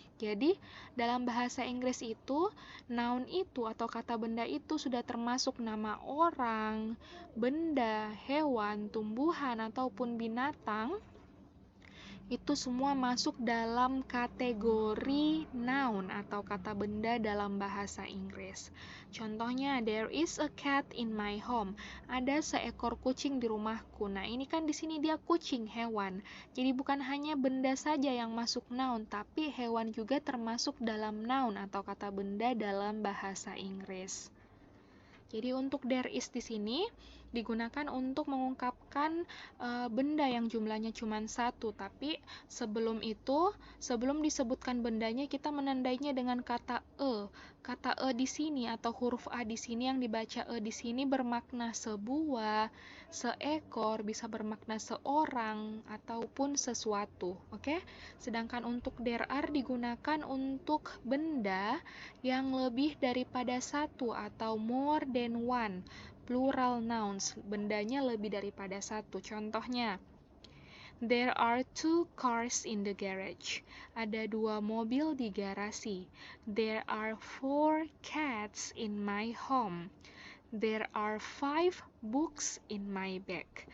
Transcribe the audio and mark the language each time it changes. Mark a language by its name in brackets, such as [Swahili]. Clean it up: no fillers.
[Indonesian] Jadi, dalam bahasa Inggris itu, noun itu atau kata benda itu sudah termasuk nama orang, benda, hewan, tumbuhan, ataupun binatang. Itu semua masuk dalam kategori noun atau kata benda dalam bahasa Inggris. Contohnya, [English] there is a cat in my home. [Indonesian] Ada seekor kucing di rumahku. Nah, ini kan di sini dia kucing, hewan. Jadi bukan hanya benda saja yang masuk noun, tapi hewan juga termasuk dalam noun atau kata benda dalam bahasa Inggris. Jadi untuk there is di sini digunakan untuk mengungkapkan benda yang jumlahnya cuma satu, tapi sebelum itu, sebelum disebutkan bendanya, kita menandainya dengan kata e. Kata e di sini atau huruf a di sini yang dibaca e di sini bermakna sebuah, seekor, bisa bermakna seorang ataupun sesuatu, oke? Sedangkan untuk there are digunakan untuk benda yang lebih daripada satu atau [English] more than one. [Indonesian] Plural nouns, bendanya lebih daripada satu. Contohnya, [English] there are 2 cars in the garage. [Indonesian] Ada 2 mobil di garasi. [English] There are 4 cats in my home. There are 5 books in my bag.